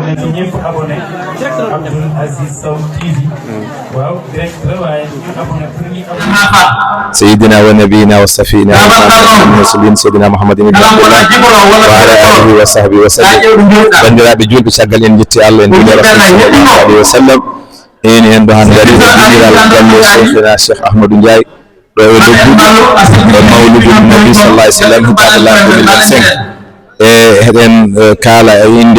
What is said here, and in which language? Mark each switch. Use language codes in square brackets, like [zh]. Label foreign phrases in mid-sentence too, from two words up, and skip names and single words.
[wo] ci ñëpp abonné Abdoul Aziz Sow TV waaw direct la waaye ñu abonné pour ñu abonné [ar] سيدنا ونبينا وصفينا المرسلين سيدنا محمد بن عبد الله وعلى آله وصحبه وسلم [ff] bandiraɓe julɓe caggal en jetti Allah en juuli rasul [ar] صلى الله عليه وسلم [ff] en ɗo han gari ɗiniral galle cheikhina cheikh Ahmadou Ndiaye ɗo e doggudu mawludu nabi [ar] صلى الله عليه وسلم [ff] hitaɓe lan 2025 heɗen kaala e inde